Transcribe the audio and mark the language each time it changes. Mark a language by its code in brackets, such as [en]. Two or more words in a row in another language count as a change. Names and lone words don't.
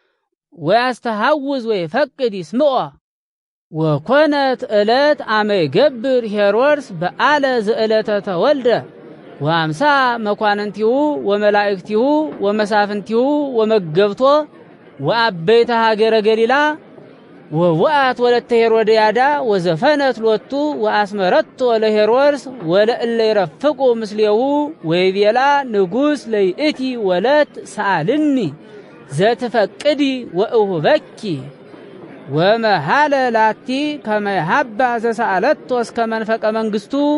[gez] ወያስተሐውዝ ወይፈቅድ ይስምዖ ወኮነት ዕለት አመ ይገብር ሄሮድስ በዓለ ዘዕለተ ተወልደ ወአምሳ መኳንንቲሁ ወመላእክቲሁ ወመሳፍንቲሁ ወመገብቶ ወአበይተ ሀገረ ገሊላ ወወአት ወለተ ሄሮድያዳ ወዘፈነት ሎቱ ወአስመረቶ ለሄሮድስ ወለእለ ይረፍቁ ምስሌሁ ወይቤላ ንጉሥ ለይእቲ ወለት ሰአልኒ ዘትፈቅዲ ወእሁበኪ ወመሃለ ላቲ ከመ ይሃባ ዘሰአለቶ እስከ መንፈቀ መንግሥቱ